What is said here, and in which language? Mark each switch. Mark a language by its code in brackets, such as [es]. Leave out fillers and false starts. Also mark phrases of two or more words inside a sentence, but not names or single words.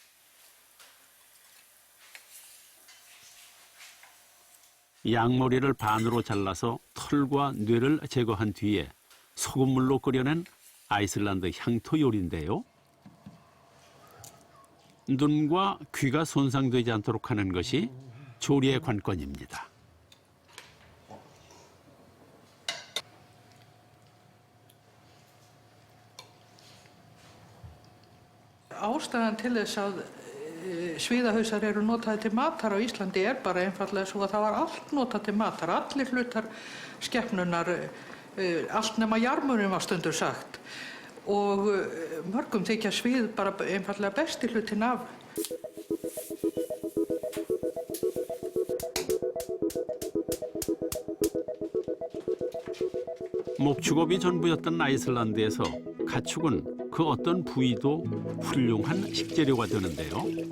[ko] 양머리를 반으로 잘라서 털과 뇌를 제거한 뒤에 소금물로 끓여낸 아이슬란드 향토 요리인데요. 눈과 귀가 손상되지 않도록 하는 것이 조리의 관건입니다. [is] Ástæðan til þess að svíðahausar eru notaðir til matar á Íslandi bara einfallega svo að það var allt notað til matar, allir hlutar skepnunar, allt nema jarmurinn var stundum sagt. Og mörgum þykja svíð bara einfallega besti hlutin af. [ko] 목축업이 전부였던 아이슬란드에서 가축은 그 어떤 부위도 훌륭한 식재료가 되는데요.